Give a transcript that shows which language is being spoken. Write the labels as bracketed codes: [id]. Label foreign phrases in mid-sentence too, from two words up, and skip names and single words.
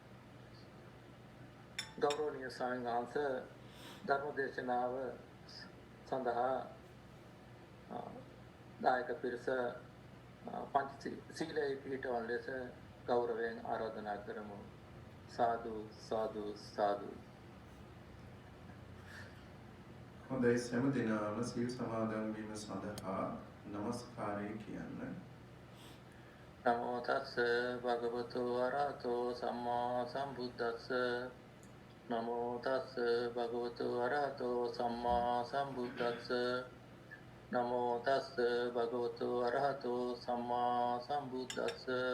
[si] ගෞරවනීය ස්වාමීන් වහන්සේ ධර්මදේශනාව සඳහා දායක පිරිස පංච සීලයේ පිහිටවන ලෙස ගෞරවයෙන් ආරාධනා කරමු. [pi] සාදු සාදු සාදු. [si] හොඳයි, සෑම දිනම සීල් සමාදන් වීම සඳහා নমස්කාරය කියන්න. [pi] නමෝ තස්ස භගවතු වරහතෝ සම්මා සම්බුද්දස්ස. නමෝ තස්ස භගවතු වරහතෝ සම්මා සම්බුද්දස්ස. නමෝ තස්ස භගවතු වරහතෝ සම්මා සම්බුද්දස්ස.